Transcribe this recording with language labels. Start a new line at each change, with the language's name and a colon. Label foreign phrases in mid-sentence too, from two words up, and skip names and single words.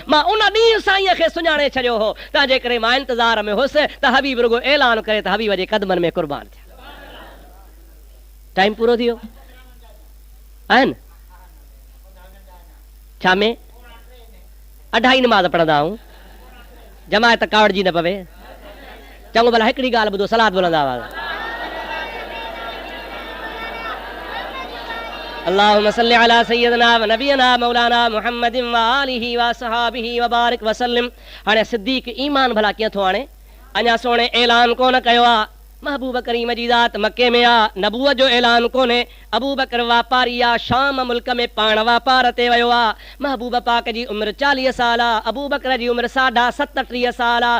Sindhi: मां उन ॾींहुं साईंअ खे सुञाणे छॾियो हो, तंहिंजे करे मां इंतज़ार में हुउसि त हबीब रुगो ऐलान करे त हबीब जे क़दमनि में क़ुर्बान थिया। टाइम पूरो थी वियो आहिनि छा में? 2:30 नमाज़ पढ़ंदा आहियूं, जमायत कावड़ जी न पवे। चङो भला हिकिड़ी ॻाल्हि ॿुधो, सलात बुलंद आवाज़।
Arabic: اللهم صل على سيدنا و نبينا مولانا محمد و آله و أصحابه و بارك و سلم.
Sindhi: हाणे सिद्दीक़ ईमान भला कीअं थो आणे? अञा सोणे ऐलान कोन कयो आहे, महबूब करीम जी ज़ात मके में आ, नबूअत जो ऐलान कोन्हे। अबू बकर वापारी आ, शाम मुल्क में पाण वापार ते वियो आ। महबूब पाक जी उमिरि 40 साल आ, अबू बकर जी उमिरि 37 साल आ।